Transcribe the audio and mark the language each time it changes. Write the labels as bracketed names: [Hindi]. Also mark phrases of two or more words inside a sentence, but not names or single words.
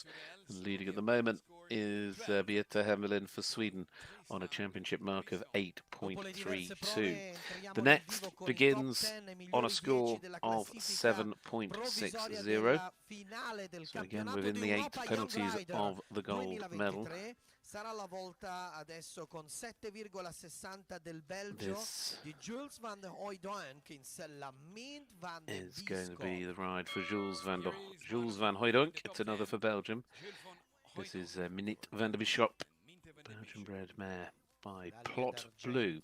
[English] And leading at the moment is Vita Hemelin for Sweden on a championship mark of 8.32. The next begins on a score of 7.60. So again, within the 8 penalties of the gold medal. [Italian] Sarà la volta adesso con 7,60 del Belgio di Jules van Hooijdonk in sella Mint van de [English] is going to be the ride for Jules van Hooijdonk. It's another for Belgium. This is Minute van der Bishop, Belgian bred mare by Plot Blue.